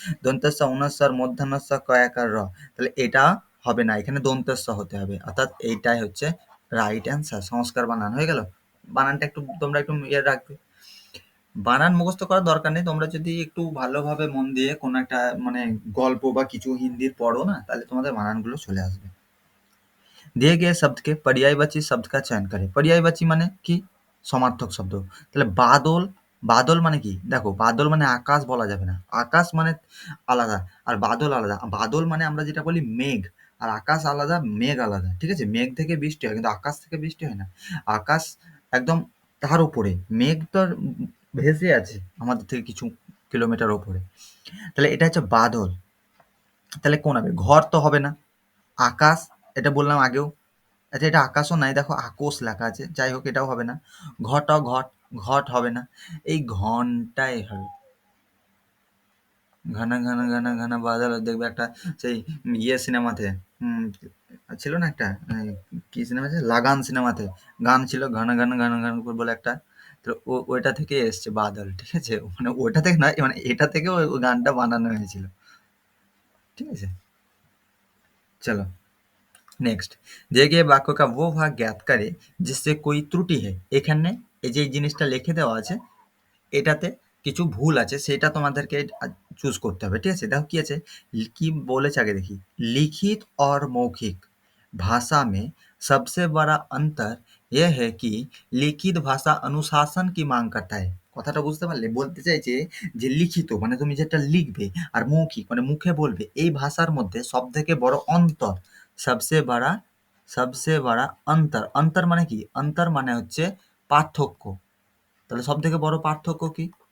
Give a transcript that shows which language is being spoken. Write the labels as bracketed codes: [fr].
[bn] দন্তের স উনস্বর মধ্যাহ্ন স কয় আকার র, তাহলে এটা হবে না, এখানে দন্তের স হতে হবে, অর্থাৎ এইটাই হচ্ছে রাইট অ্যান্সার। সংস্কার বানান হয়ে গেল। বানানটা একটু তোমরা একটু ইয়ে রাখবে, বানান মুখস্থ করার দরকার নেই, তোমরা যদি একটু ভালোভাবে মন দিয়ে কোনো একটা মানে গল্প বা কিছু হিন্দির পড়ো না, তাহলে তোমাদের বানানগুলো চলে আসবে। [hi] दिए गए शब्द के पर्यायवाची शब्द का चयन करें। [bn] पर्यायवाची মানে কি? সমার্থক শব্দ। তাহলে বাদল, বাদল মানে কি? দেখো বাদল মানে আকাশ বলা যাবে না, আকাশ মানে আলাদা আর বাদল আলাদা। বাদল মানে আমরা যেটা বলি মেঘ, আর আকাশ আলাদা মেঘ আলাদা, ঠিক আছে? মেঘ থেকে বৃষ্টি হয় কিন্তু আকাশ থেকে বৃষ্টি হয় না। আকাশ একদম তার উপরে, মেঘ তো আর ভেসে আছে আমাদের থেকে কিছু কিলোমিটার ওপরে। তাহলে এটা হচ্ছে বাদল। তাহলে কোন হবে? ঘর তো হবে না, আকাশ এটা বললাম আগেও। আচ্ছা এটা আকাশও নাই, দেখো আকোষ লেখা আছে, যাই হোক এটাও হবে না। ঘটাও ঘট, ঘট হবে না, এই ঘনটাই হবে। ঘন ঘন ঘন ঘন বাদল, দেখবে একটা সেই ইয়ে সিনেমাতে ছিল না একটা, কি সিনেমা ছিল, লাগান সিনেমাতে গান ছিল ঘন ঘন ঘন ঘন করে বলে একটা। তো ওইটা থেকে এসছে বাদল, ঠিক আছে? মানে ওইটা থেকে নয়, মানে এটা থেকে ওই গানটা বানানো হয়েছিল, ঠিক আছে? চলো নেক্সট, [hi] दिए गए वाक्य का वो भाग ज्ञात करे जिससे कोई त्रुटि है। [bn] এখানে এই যে এই জিনিসটা লিখে দেওয়া আছে, এটাতে কিছু ভুল আছে, সেটা তোমাদেরকে চুজ করতে হবে, ঠিক আছে? দেখো কি আছে, কি বলেছে আগে দেখি। [hi] लिखित और मौखिक भाषा में सबसे बड़ा अंतर यह है कि लिखित भाषा अनुशासन की मांग करता है। [bn] কথাটা বুঝতে পারলে? বলতে চাইছে যে লিখিত মানে তুমি যেটা লিখবে, আর মৌখিক মানে মুখে বলবে, এই ভাষার মধ্যে সবথেকে বড় অন্তর, সবচেয়ে বড়, সবচেয়ে বড় অন্তর। অন্তর মানে কি? অন্তর মানে হচ্ছে পার্থক্য। তাহলে সবথেকে বড় পার্থক্য কি?